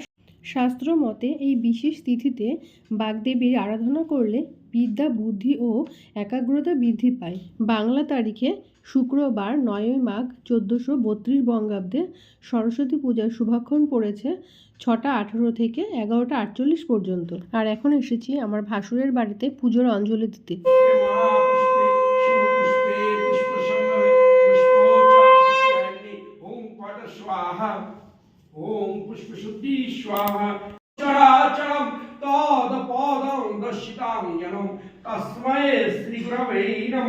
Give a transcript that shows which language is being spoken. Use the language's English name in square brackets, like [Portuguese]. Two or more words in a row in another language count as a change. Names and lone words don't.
[Bangla] শাস্ত্র মতে এই বিশেষ তিথিতে বাগদেবীর আরাধনা করলে বিদ্যা, বুদ্ধি ও একাগ্রতা বৃদ্ধি পায়। বাংলা তারিখে শুক্রবার 9 মাঘ 1432 বঙ্গাব্দে সরস্বতী পূজার শুভক্ষণ পড়েছে 6টা 18 থেকে 11টা 48 পর্যন্ত। আর এখন এসেছি আমার ভাসুরের বাড়িতে পুজোর অঞ্জলি দিতে। [Sanskrit] ओम पुष्प शुद्धि स्वाहा चराचरम तदपदं दर्शितां जनम तस्मै श्री गुरवे नमो।